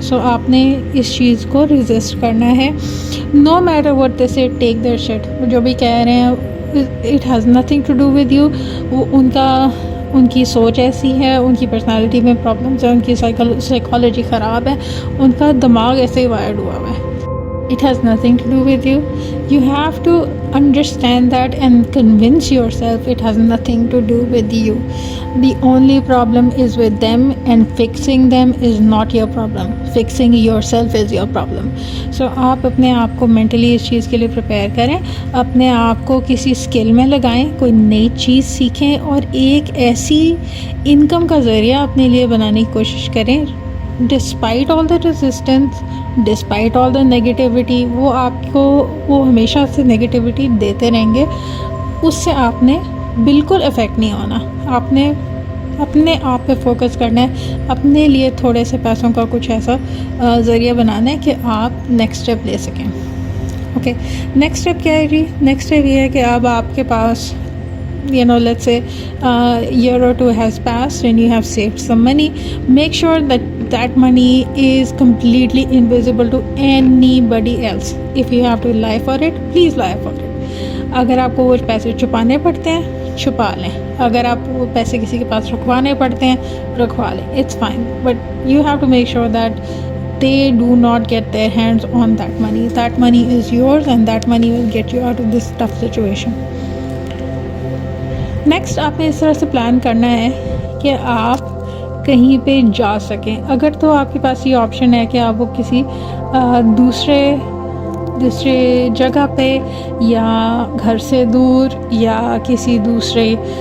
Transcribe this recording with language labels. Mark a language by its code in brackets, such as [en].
[ur] سو آپ نے اس چیز کو ریزسٹ کرنا ہے. [en] No matter what they say, take their shit. [ur] جو بھی کہہ رہے ہیں [en] It has nothing to do with you. [ur] وہ ان کی سوچ ایسی ہے، ان کی پرسنالٹی میں پرابلمس ہیں، ان کی سائیکالوجی خراب ہے، ان کا دماغ ایسے ہی وائرڈ ہوا ہوا ہے. [en] It has nothing to do with you. You have to understand that and convince yourself it has nothing to do with you. The only problem is with them, and fixing them is not your problem. Fixing yourself is your problem. [ur] So آپ اپنے آپ کو mentally اس چیز کے لیے prepare کریں، اپنے آپ کو کسی اسکل میں لگائیں، کوئی نئی چیز سیکھیں اور ایک ایسی انکم کا ذریعہ اپنے لیے بنانے کی کوشش کریں. [en] despite all the resistance, despite all the negativity, [ur] وہ ہمیشہ سے نیگیٹیوٹی دیتے رہیں گے. اس سے آپ نے بالکل افیکٹ نہیں ہونا. آپ نے اپنے آپ پہ فوکس کرنا ہے، اپنے لیے تھوڑے سے پیسوں کا کچھ ایسا ذریعہ بنانا ہے کہ آپ نیکسٹ اسٹیپ لے سکیں. اوکے، نیکسٹ اسٹیپ کیا ہے جی؟ نیکسٹ اسٹیپ یہ ہے کہ اب آپ کے پاس [en] let's say year or two has passed and you have saved some money. Make sure that money is completely invisible to anybody else. If you have to lie for it, please lie for it. [ur] اگر آپ کو وہ پیسے چھپانے پڑتے ہیں چھپا لیں، اگر آپ وہ پیسے کسی کے پاس رکھوانے پڑتے ہیں رکھوا لیں. [en] It's fine, but you have to make sure that they do not get their hands on that money. That money is yours and that money will get you out of this tough situation. [ur] Next آپ نے اس طرح سے plan کرنا ہے کہ آپ کہیں پہ جا سکیں. اگر تو آپ کے پاس یہ آپشن ہے کہ آپ وہ کسی دوسرے جگہ پہ یا گھر سے دور یا کسی دوسرے